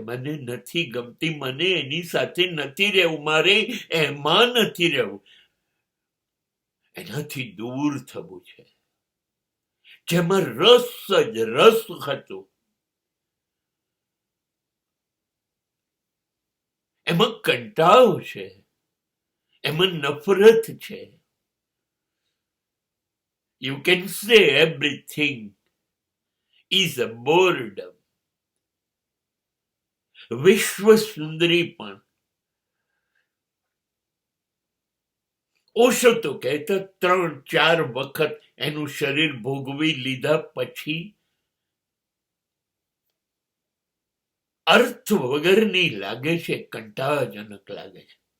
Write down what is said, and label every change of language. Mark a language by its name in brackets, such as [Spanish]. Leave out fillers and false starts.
[Gujarati] મને નથી ગમતી, મને એની સાથે નથી રહેવું, મારે એમાં નથી રહેવું, એનાથી દૂર થવું છે. જેમાં રસ જ રસ હતો, એમાં કંટાળો છે, એમાં નફરત છે. [English] You can say everything is a boredom. [Gujarati] વિશ્વ સુંદરી પણ ઓશો તો કહેતા 3-4 વખત એનું શરીર ભોગવી લીધા પછી અર્થ વગરની લાગે છે, કંટાળાજનક લાગે છે.